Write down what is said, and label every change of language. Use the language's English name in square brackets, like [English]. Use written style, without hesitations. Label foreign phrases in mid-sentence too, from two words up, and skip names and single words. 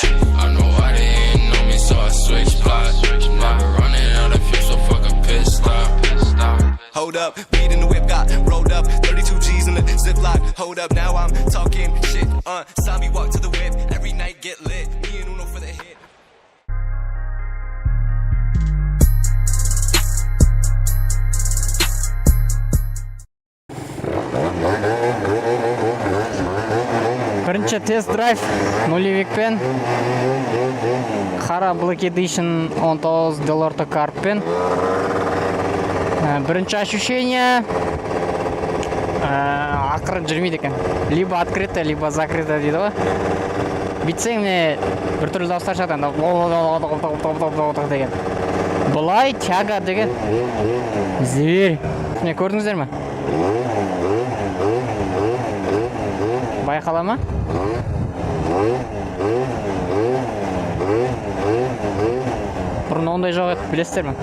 [English] I know why they hating on me, so I switch spots. Never running out of fuel, so fuck a pit stop. Hold up, weed in the whip got rolled up, 32 G's in the ziplock. Hold up, now I'm talking shit. Saw me walk to the whip, every night get lit. Me and Uno for the hit. [Kazakh] Бірінші тест-драйв нулевикпен қара Black Edition 19 Delorto Carp'пен. Бірінші ощущение ақыры жүрмейді екен. [Russian] Либо открыто, либо закрыто [Kazakh] дейді ғой. Бүйтсең міне біртүрлі дауыстар шығады деген. Бұлай тяга деген зверь. Міне көрдіңіздер ме? Байқала ма? Бұрын ондай жоқ еді, білесіздер ме?